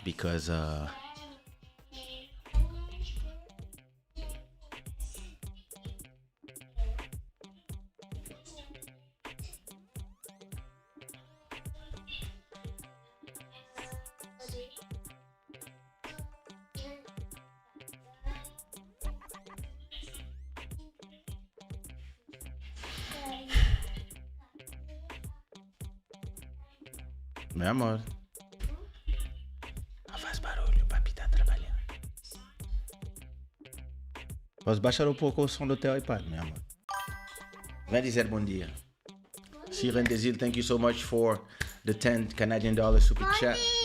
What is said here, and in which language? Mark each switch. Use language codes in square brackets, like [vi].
[en] because [pt] meu amor. Não faz barulho, papi tá trabalhando. Posso baixar um pouco o som do teu iPad, meu amor? Vem dizer bom dia. [en] Sirendesil, thank you so much for the 10 Canadian dollar super chat.